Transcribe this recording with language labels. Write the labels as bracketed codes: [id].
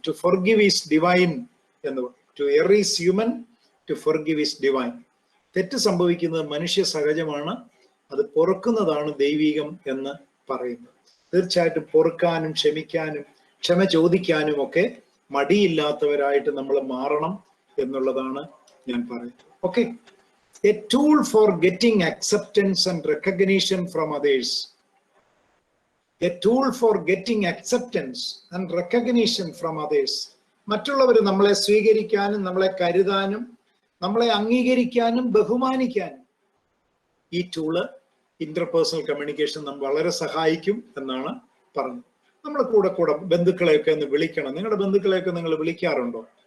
[en] to forgive is divine [ml] എന്ന് പറയും. [en] To err is human, to forgive is divine. [ml] തെറ്റ് സംഭവിക്കുന്നത് മനുഷ്യ സഹജമാണ്, അത് പൊറുക്കുന്നതാണ് ദൈവികം എന്ന് പറയുന്നത്. തീർച്ചയായിട്ടും പൊറുക്കാനും ക്ഷമിക്കാനും ക്ഷമ ചോദിക്കാനും ഒക്കെ മടിയില്ലാത്തവരായിട്ട് നമ്മൾ മാറണം എന്നുള്ളതാണ് ഞാൻ പറയുന്നത്. [en] Okay, a tool for getting acceptance and recognition from others. A tool for getting acceptance and recognition from others. [ml] മറ്റുള്ളവർ നമ്മളെ സ്വീകരിക്കാനും നമ്മളെ കരുതാനും നമ്മളെ അംഗീകരിക്കാനും ബഹുമാനിക്കാനും ഈ ടൂള് ഇന്റർപേഴ്സണൽ കമ്മ്യൂണിക്കേഷൻ നമ്മൾ വളരെ സഹായിക്കും എന്നാണ് പറഞ്ഞത്. നമ്മൾ കൂടെ ബന്ധുക്കളെയൊക്കെ ഒന്ന് വിളിക്കണം. നിങ്ങളുടെ ബന്ധുക്കളെയൊക്കെ നിങ്ങൾ വിളിക്കാറുണ്ടോ?